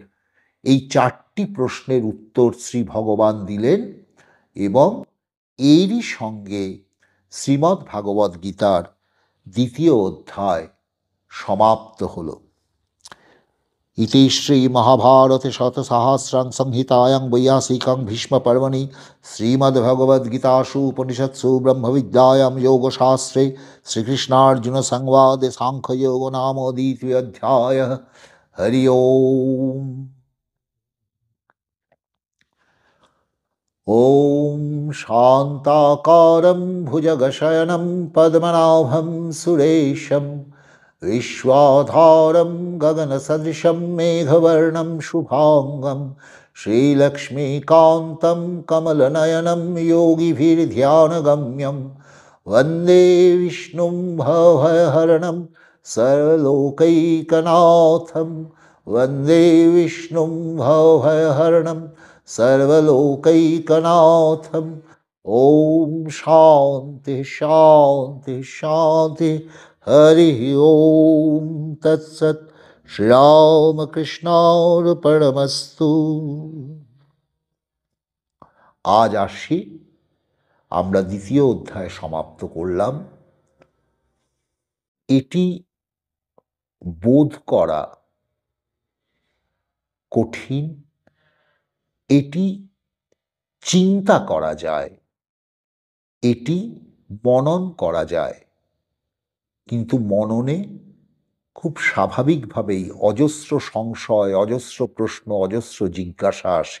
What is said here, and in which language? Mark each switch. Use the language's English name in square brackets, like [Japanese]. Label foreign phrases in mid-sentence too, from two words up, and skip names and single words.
[Bangla] এই 4টি প্রশ্নের উত্তর শ্রী ভগবান দিলেন এবং এরই সঙ্গে শ্রীমদ্ ভাগবত গীতার 2য় অধ্যায় সমাপ্ত হল। [Sanskrit] ইতি শ্রী মহাভারতে শতসহস্রাং সংহিতায়াং বৈয়াসিকাং ভীষ্ম পর্বণি শ্রীমদ্ভগবদ্গীতাসু উপনিষৎসু ব্রহ্মবিদ্যায়াং যোগশাস্ত্রে শ্রীকৃষ্ণার্জুন সংবাদে সাংখ্যযোগ নাম দ্বিতীয়োধ্যায়ঃ। হরি ওম। ওম শান্তাকারং ভুজগশয়नं পদ্মনাভং সুরেশं विश्वाधारं गगनसदृशं मेघवर्णं शुभांगं श्रीलक्ष्मीकान्तं कमलनयनं योगिभिर्ध्यानगम्यं वन्दे विष्णुं भवभयहरणं सर्वलोकैकनाथं। वन्दे विष्णुं भवभयहरणं सर्वलोकैकनाथं। ओम शांति शांति शांति। हरि ओम तत्सत्। श्रीरामकृष्णार्पणमस्तु। [Bangla] আজ আসি আমরা 2য় অধ্যায় সমাপ্ত করলাম। এটি বোধ করা কঠিন, এটি চিন্তা করা যায়, এটি মনন করা যায়, কিন্তু মননে খুব স্বাভাবিকভাবেই অজস্র সংশয়, অজস্র প্রশ্ন, অজস্র জিজ্ঞাসা আসে।